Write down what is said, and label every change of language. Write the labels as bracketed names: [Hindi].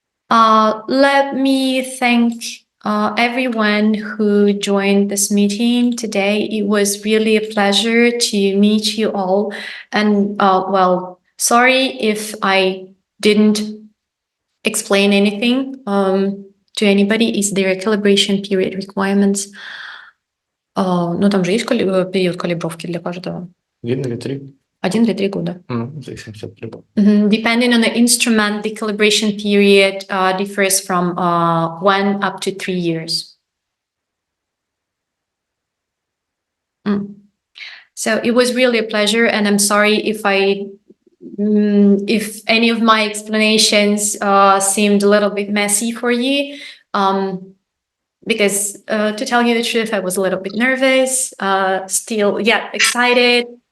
[English] Let me thank everyone who joined this meeting today. It was really a pleasure to meet you all. And well, sorry if I didn't explain anything to anybody. Is there a calibration period requirements? [Russian] Ну, там же есть период калибровки для каждого. 1 или 3. 1 или 3 года. Зависит от прибора. [English] Depending on the instrument, the calibration period differs from 1 up to 3 years. So it was really a pleasure, and I'm sorry if if any of my explanations seemed a little bit messy for you, because to tell you the truth, I was a little bit nervous, still, excited.